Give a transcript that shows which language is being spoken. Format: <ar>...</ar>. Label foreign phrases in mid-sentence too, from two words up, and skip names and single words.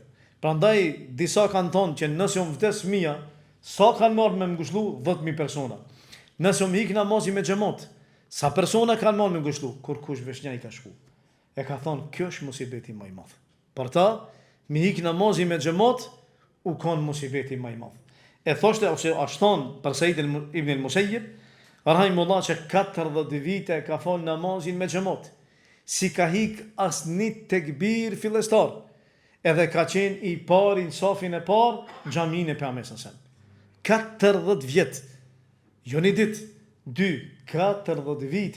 <sq>Prandaj disa kanë thonë që nëse unë vdes fëmia, sa kanë marrë me ngushëllu 10.000 persona. Nëse unë hik namazin me xhamat, sa persona kanë marrë me ngushëllu, kur kush veshnja i ka shku. E ka thonë, kjo është musibeti më i madh. Për ta, mi hik namazin me xhamat, u kon musibeti më i madh. E thoshte ose ashtu thon për Said ibn al-Musayyib, rahimullah, që 40 vite ka fal namazin me xhamat, si ka hik asnit tekbir fillestar, edhe ka qenë i pari në safin e parë xhamin e pejgamberit. 40 vjet, jo një ditë, 40 vite.</sq>